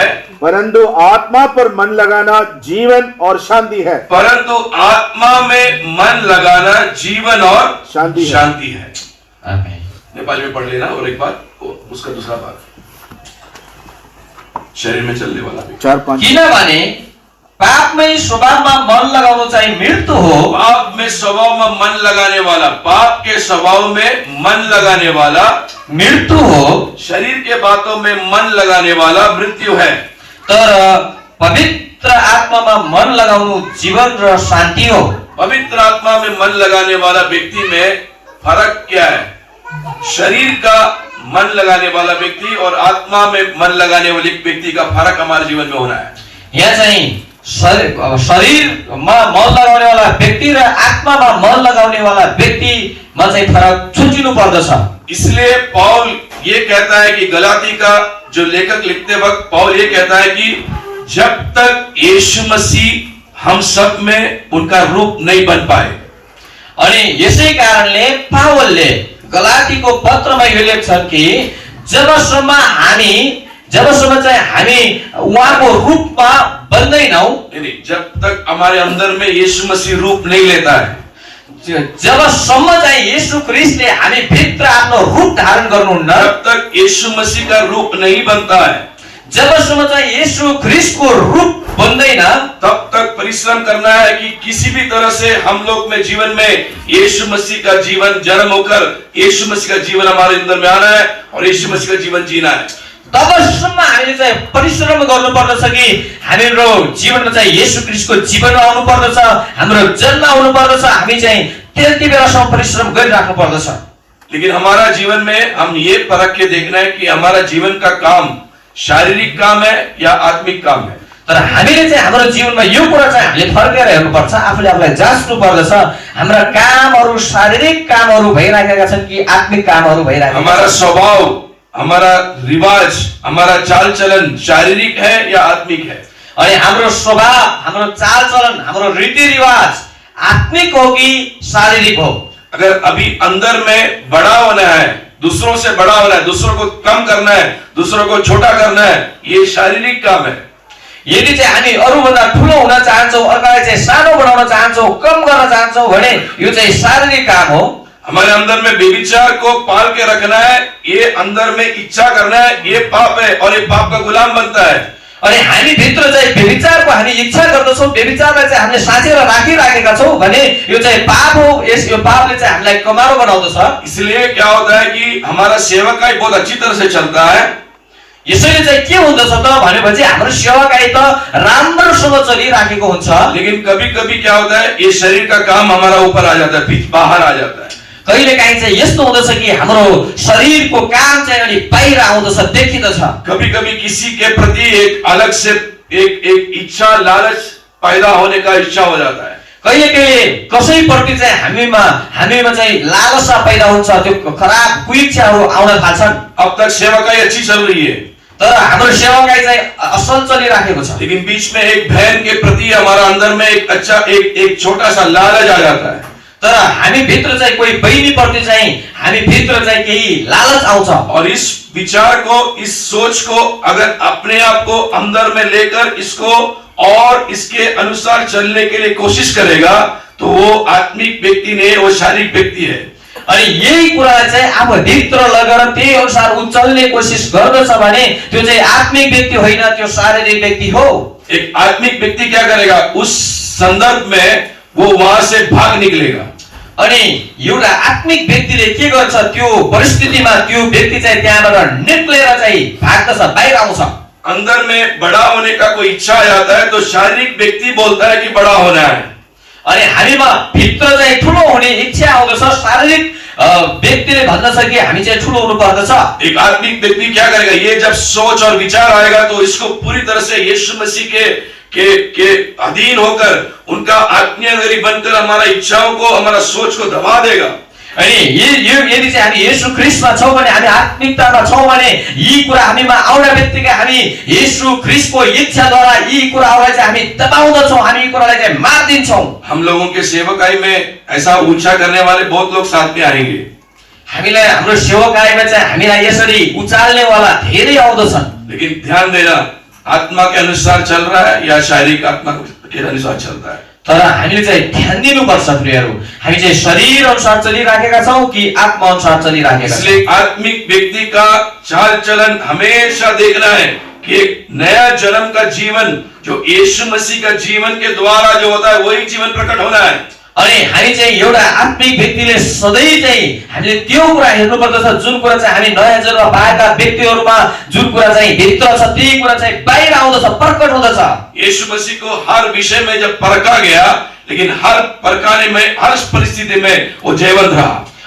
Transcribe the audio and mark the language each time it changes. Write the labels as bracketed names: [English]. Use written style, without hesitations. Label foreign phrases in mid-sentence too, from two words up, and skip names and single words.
[Hindi] परंतु आत्मा पर मन लगाना जीवन और शांति है। परंतु आत्मा में मन लगाना जीवन और शांति है। नेपाली में पढ़ लेना और एक बार उसका दूसरा बात शरीर में चलने वाला 4-5। [Nepali] किनभने पापमै स्वभावमा मन लगाउनु चाहिँ मृत्यु हो। [Hindi] पाप में स्वभाव में मन लगाने वाला, पाप के स्वभाव में मन लगाने वाला मृत्यु हो। शरीर के बातों में मन लगाने वाला मृत्यु है। [Nepali] तर पवित्र आत्मामा मन लगाउनु जीवन र शान्ति हो। [Hindi] पवित्र आत्मा में मन लगाने वाला व्यक्ति में फर्क क्या है? शरीर का मन लगाने वाला व्यक्ति और आत्मा में मन लगाने वाले व्यक्ति का फर्क हमारे जीवन में होना है। [Nepali] यहाँ चाहिँ शरीरमा मन लगाउने वाला व्यक्ति र आत्मामा मन लगाउने वाला व्यक्तिमा चाहिँ फरक छुट्टिनु पर्दछ। [Hindi] इसलिए पौल ये कहता है कि गलाती का जो लेखक लिखते वक्त पौल ये कहता है कि जब तक यीशु मसीह हम सब में उनका रूप नहीं बन पाए। [Nepali] अनि यसै कारणले पावलले गलातीको पत्रमा यो लेख्छन् कि जबसम्म चाहिँ हामी उहाँको रूपमा बन्दैनौं, [Hindi] नहीं, जब तक हमारे अंदर में यीशु मसीह रूप नहीं लेता है, [Nepali] जबसम्म चाहिँ यीशु ख्रीष्टले हामी भित्र आफ्नो रूप धारण गर्नुहुन्न, [Hindi] जब तक यीशु मसीह का रूप नहीं बनता है, [Nepali] जबसम्म चाहिँ यीशु ख्रीष्टको रूप बन्दैन, [Hindi] तब तक परिश्रम करना है कि किसी भी तरह से हम लोग में जीवन में यीशु मसीह का जीवन जन्म होकर यीशु मसीह का जीवन हमारे अंदर में आना है और यीशु मसीह का जीवन जीना है। [Nepali] तबसम्म हामीले चाहिँ परिश्रम गर्नु पर्दछ कि हाम्रो जीवनमा चाहिँ येशू ख्रीष्टको जीवन आउनु पर्दछ, हाम्रो जन्म आउनु पर्दछ, हामी चाहिँ त्यति बेलासम्म परिश्रम गरिराख्नु पर्दछ। [Hindi] लेकिन हमारा जीवन में हम ये परख के देखना है कि हमारा जीवन का काम शारीरिक काम है या आत्मिक काम है। [Nepali] तर हामीले चाहिँ हाम्रो जीवनमा यो कुरा चाहिँ हामीले फर्केर हेर्नुपर्छ, आफूले आफूलाई जाँच्नु पर्दछ, हाम्रा कामहरू शारीरिक कामहरू भइराखेका छन् कि आत्मिक कामहरू भइराखेका छन्। [Hindi] हमारा स्वभाव, हमारा रिवाज, हमारा चाल चलन शारीरिक है या आत्मिक है। [Nepali] अनि हाम्रो स्वभाव, हाम्रो चाल चलन, हाम्रो रीतिरिवाज आत्मिक हो कि शारीरिक हो। [Hindi] अगर अभी अंदर में बड़ा होना है, दूसरों से बड़ा होना है, दूसरों को कम करना है, दूसरों को छोटा करना है, ये शारीरिक काम है। [Nepali] यदि चाहिँ हामी अरूभन्दा ठुलो हुन चाहन्छौँ, अर्कालाई चाहिँ सानो बनाउन चाहन्छौँ, कम गर्न चाहन्छौँ भने यो चाहिँ शारीरिक काम हो। [Hindi] हमारे अंदर में व्यभिचार को पाल के रखना है, ये अंदर में इच्छा करना है, ये पाप है और ये पाप का गुलाम बनता है। [Nepali] अनि हामी भित्र चाहिँ व्यभिचारको हामी इच्छा गर्दछौँ, व्यभिचारलाई चाहिँ हामीले साँचेर राखिराखेका छौँ भने यो चाहिँ पाप हो, यो पापले चाहिँ हामीलाई कमारो बनाउँदछ। [Hindi] इसलिए क्या होता है कि हमारा सेवकाई बहुत अच्छी तरह से चलता है। [Nepali] यसैले चाहिँ के हुँदछ त भनेपछि हाम्रो सेवाकाई त राम्रोसँग चलिराखेको हुन्छ। [Hindi] लेकिन कभी कभी क्या होता है, ये शरीर का काम हमारा ऊपर आ जाता है, बीच बाहर आ जाता है। [Nepali] कहिलेकाहीँ चाहिँ यस्तो हुँदछ कि हाम्रो शरीरको काम चाहिँ अनि बाहिर आउँदछ, देखिँदछ। [Hindi] कभी कभी किसी के प्रति एक अलग से एक इच्छा, लालच पैदा होने का इच्छा हो जाता है। [Nepali] कहिले कहिले कसैप्रति चाहिँ हामीमा चाहिँ लालसा पैदा हुन्छ, त्यो खराब कुइच्छाहरू आउन थाल्छन्। [Hindi] अब तक सेवकाई अच्छी चल रही है, [Nepali] तर हाम्रो सेवाकाई चाहिँ असल चलिराखेको छ। [Hindi] लेकिन बीच में एक बहन के प्रति हमारा अंदर में एक छोटा सा लालच आ जाता है। [Nepali] तर हामी भित्र चाहिँ कोही बहिनी प्रति चाहिँ हामी भित्र चाहिँ केही लालच आउँछ। [Hindi] और इस विचार को, इस सोच को अगर अपने आप को अंदर में लेकर इसको और इसके अनुसार चलने के लिए कोशिश करेगा तो वो आत्मिक व्यक्ति नहीं, वो शारीरिक व्यक्ति है। [Nepali] अनि यही कुरालाई चाहिँ आफू भित्र लगेर त्यही अनुसार उ चल्ने कोसिस गर्दछ भने त्यो चाहिँ आत्मिक व्यक्ति होइन, त्यो शारीरिक व्यक्ति हो। [Hindi] एक आत्मिक व्यक्ति क्या करेगा, उस संदर्भ में वो वहां से भाग निकलेगा। [Nepali] अनि एउटा आत्मिक व्यक्तिले के गर्छ, त्यो परिस्थितिमा त्यो व्यक्ति चाहिँ त्यहाँबाट निक्लेर चाहिँ भाग्दछ, बाहिर आउँछ। [Hindi] अंदर में बड़ा होने का कोई इच्छा आ जाता है तो शारीरिक व्यक्ति बोलता है कि बड़ा होना है। [Nepali] अनि हामीमा भित्र चाहिँ ठुलो हुने इच्छा आउँदछ, शारीरिक व्यक्तिले भन्दछ कि हामी चाहिँ ठुलो हुनु पर्दछ। [Hindi] एक आत्मिक व्यक्ति क्या करेगा, ये जब सोच और विचार आएगा तो इसको पूरी तरह से यीशु मसीह के अधीन होकर उनका आज्ञाकारी बनकर हमारा इच्छाओं को, हमारा सोच को दबा देगा। [Nepali] अनि यदि चाहिँ हामी येशू ख्रीष्टमा छौँ भने, हामी आत्मिकतामा छौँ भने यी कुरा हामीमा आउने बित्तिकै हामी येशू ख्रीष्टको इच्छाद्वारा यी कुराहरूलाई चाहिँ हामी दबाउँदछौँ, हामी यी कुरालाई चाहिँ मार्दिन्छौँ। [Hindi] हम लोगों के सेवकाई में ऐसा ऊंचा करने वाले बहुत लोग साथ में आएंगे। [Nepali] हामीलाई हाम्रो सेवकाईमा चाहिँ हामीलाई यसरी उचाल्ने वाला धेरै आउँदछन्। [Hindi] लेकिन ध्यान देना, आत्मा के अनुसार चल रहा है या शारीरिक आत्मा के अनुसार चलता है। [Nepali] तर हामीले चाहिँ ध्यान दिनुपर्छ प्रियहरू, हामी चाहिँ शरीर अनुसार चलिराखेका छौँ कि आत्मा अनुसार चलिराखेका छौँ। [Hindi] इसलिए आत्मिक व्यक्ति का चाल चलन हमेशा देखना है कि एक नया जन्म का जीवन जो यीशु मसीह का जीवन के द्वारा जो होता है वही जीवन प्रकट होना है। [Nepali] अनि हामी चाहिँ एउटा आत्मिक व्यक्तिले सधैँ चाहिँ हामीले त्यो कुरा हेर्नुपर्दछ जुन कुरा चाहिँ हामी नयाँ जन्म पाएका व्यक्तिहरूमा जुन कुरा चाहिँ भित्र छ त्यही कुरा चाहिँ बाहिर आउँदछ, प्रकट हुँदछ। [Hindi] यीशु मसीह को हर विषय में जब परखा गया, लेकिन हर परखाने में, हर परिस्थिति में वो जयवंत रहा।